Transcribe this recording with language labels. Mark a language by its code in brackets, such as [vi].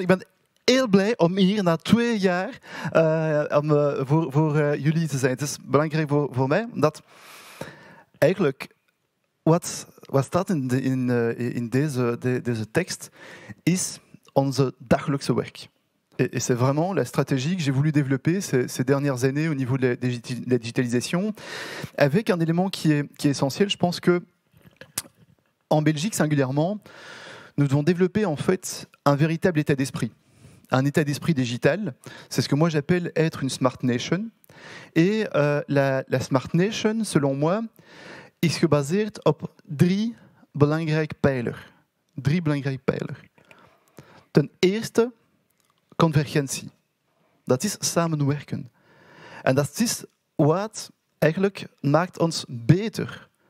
[nl] Ik ben heel blij om hier na 2 jaar voor jullie te zijn. Het is belangrijk voor mij dat eigenlijk wat staat in deze tekst is onze dagelijkse werk. [fr] Et c'est vraiment la stratégie que j'ai voulu développer ces dernières années au niveau de la digitalisation, avec un élément qui est essentiel. Je pense que en Belgique singulièrement, nous devons développer en fait un véritable état d'esprit. Un état d'esprit digital, c'est ce que moi j'appelle être une smart nation. Et la smart nation, selon moi, [nl] is gebaseerd op 3 belangrijke pijlers. 3 belangrijke pijlers. Ten eerste, convergentie. Dat is samenwerken. En dat is wat eigenlijk maakt ons beter.